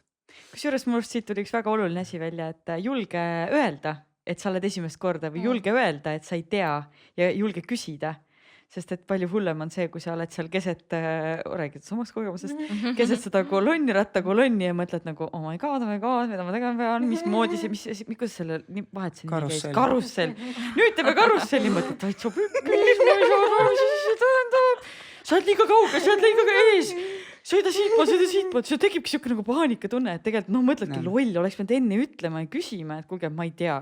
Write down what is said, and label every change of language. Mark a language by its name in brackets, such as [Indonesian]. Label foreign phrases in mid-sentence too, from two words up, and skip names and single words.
[Estonian] Kusjuures mul siit tuli üks väga oluline asi välja, et julge öelda, et sa oled esimest korda või julge öelda, et sa ei tea ja julge küsida. Sest et palju hullem on see, kui sa oled seal keset, räägid samast kogemusest, keset seda rattakolonni ja mõtled nagu, [English] oh my god, [Estonian] mida ma tegema pean, mismoodi see, kuidas selle vahet siin käis? Karussell. Nüüd teeme karusselli, mõtled, täitsa pükkis, ma ei saa, mis see tähendab. Sa oled liiga kauge, sa oled liiga ees. Sõida siitpood. See tekibki siuke nagu paanikatunne, et tegelikult mõtledki loll, oleks pidanud enne ütlema ja küsima, et kuulge, ma ei tea.